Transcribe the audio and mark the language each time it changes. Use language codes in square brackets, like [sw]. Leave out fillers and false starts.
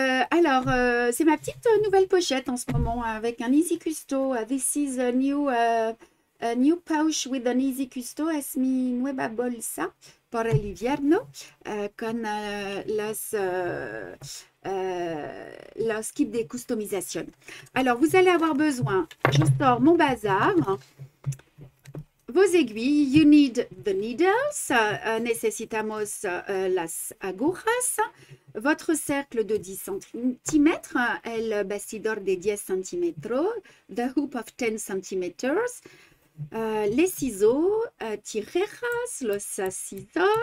[fr] Alors, c'est ma petite nouvelle pochette en ce moment avec un Easy Custo. [en] This is a new pouch with an Easy Custo. [es] Es mi nueva bolsa por el invierno con los kits de customisation. [fr] Alors, vous allez avoir besoin, je sors mon bazar. Vos aiguilles, [en] you need the needles, [es] necesitamos las agujas, [fr] votre cercle de 10 cm, [es] el bastidor de 10 cm, [en] the hoop of 10 cm, [fr] les ciseaux, [es] tijeras, los scissors.